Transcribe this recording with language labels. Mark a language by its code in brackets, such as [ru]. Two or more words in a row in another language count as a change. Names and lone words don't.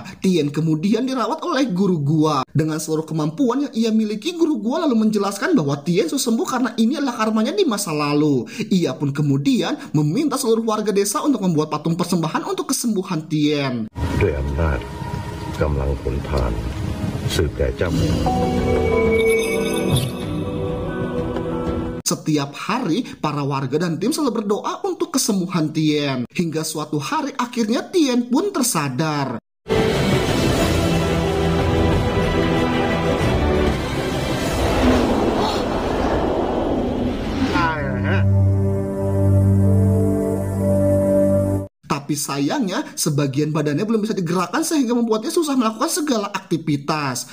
[id] Tien kemudian dirawat oleh guru gua. Dengan seluruh kemampuan yang ia miliki, guru gua lalu menjelaskan bahwa Tien sudah sembuh karena ini adalah karmanya di masa lalu. Ia pun kemudian meminta seluruh warga desa untuk membuat patung persembahan untuk kesembuhan Tien. [th] ด้วยอำนาจกำลังผลผ่านสืบแต่เจ้า [id] Setiap hari, para warga dan tim selalu berdoa untuk kesembuhan Tien. Hingga suatu hari akhirnya Tien pun tersadar. Tapi sayangnya, sebagian badannya belum bisa digerakkan sehingga membuatnya susah melakukan segala aktivitas.